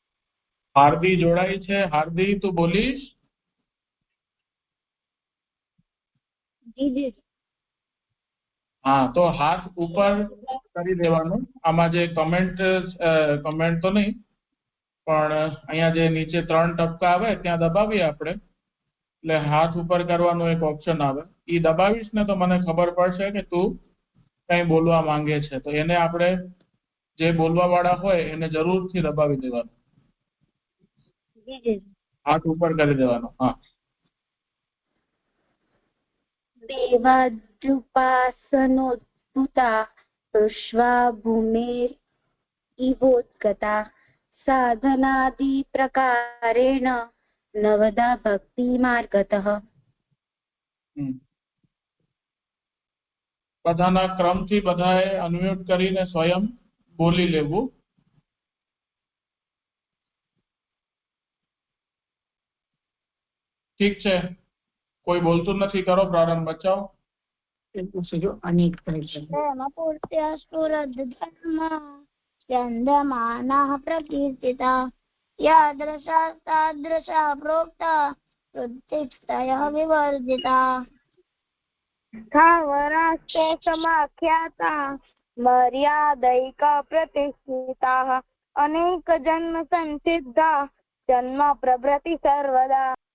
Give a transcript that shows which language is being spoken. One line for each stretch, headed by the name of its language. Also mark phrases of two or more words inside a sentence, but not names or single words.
Gujarati: હાર્દી જોડાઈ છે? હાર્દી તું બોલીશ? જી જી
Hindi: हाँ तो हाथ ऊपर
Gujarati: કરી દેવાનું આમાં જે કમેન્ટ તો નહીં પણ અહીંયા જે નીચે 3 ટપકા આવે ત્યાં દબાવીએ આપણે એટલે હાથ ઉપર કરવાનો એક ઓપ્શન આવે ઈ દબાવીશ ને તો મને ખબર પડશે કે તું કઈ બોલવા માંગે છે તો એને આપણે જે બોલવા વાળા હોય એને જરૂરથી દબાવી દેવાનું જી જી હાથ ઉપર કરી દેવાનો હા
Sanskrit: देवाद्युपासनोद्भुता पृष्ट्वा भूमेर इवोद्गता साधनादि प्रकारेण नवदा भक्ति मार्गतः
Gujarati: બધાના ક્રમથી બધાએ અનમ્યુટ કરીને સ્વયં બોલી લેવું ઠીક છે કોઈ બોલતું નથી કરો પ્રારંભ બચાવો
Sanskrit: चन्द्रमानाः प्रकीर्तिता यादृशा तादृशा प्रोक्ता वृत्तिक्षयः विवर्जिता स्थावराश्च समाख्याता मर्यादैक प्रतिष्ठिताः अनेक जन्म संसिद्धा जन्म प्रभृति सर्वदा